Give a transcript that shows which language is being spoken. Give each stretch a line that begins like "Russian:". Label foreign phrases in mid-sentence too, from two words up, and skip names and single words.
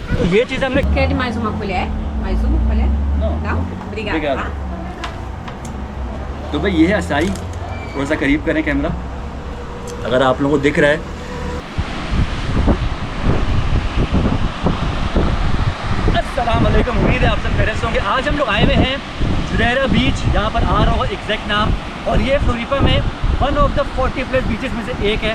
Hindi: ये चीज़ हमने
Portuguese: Quer mais uma colher? Mais uma colher? Não? Obrigada.
Hindi: तो भाई ये है असाई। थोड़ा सा करीब करें कैमरा, अगर आप लोगों को दिख रहा है।
Arabic: السلام عليكم,
Hindi: उम्मीद है आप सब खैरियत से होंगे। आज हम लोग आए हुए हैं जुरैरा बीच, यहाँ पर आ रहा होगा एग्जैक्ट नाम, और ये फ्लोरिपा में
English: one of the 40 plus beaches
Hindi: में से एक है।